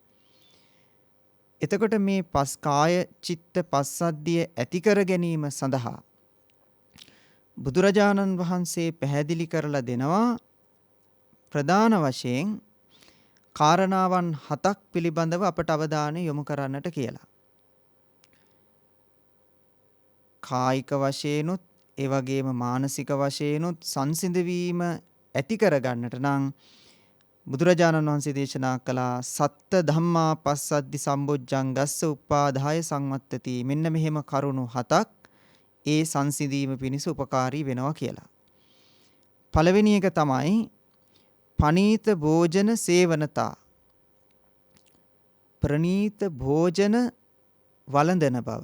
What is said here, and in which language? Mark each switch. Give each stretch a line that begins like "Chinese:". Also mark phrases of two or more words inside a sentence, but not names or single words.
Sinhala: එතකොට මේ කාය චිත්ත පස්සද්ධිය ඇති කර ගැනීම සඳහා බුදුරජාණන් වහන්සේ පැහැදිලි කරලා දෙනවා ප්‍රධාන වශයෙන් කාරණාවන් 7ක් පිළිබඳව අපට අවධානය යොමු කරන්නට කියලා. කායික වශයෙන්ුත් ඒ වගේම මානසික වශයෙන්ුත් සංසිඳවීම ඇති කරගන්නට නම් බුදුරජාණන් වහන්සේ දේශනා කළා
Pali: සත්ත ධම්මා පස්සද්දි සම්බොජ්ජංගස්ස උපාදාය සංවත්තති.
Sinhala: මෙන්න මෙහෙම කරුණු 7ක් ඒ සංසිඳීම පිණිස උපකාරී වෙනවා කියලා.
Pali: පළවෙනි එක තමයි පනීත භෝජන සේවනතා.
Sinhala: ප්‍රනීත භෝජන වළඳන බව.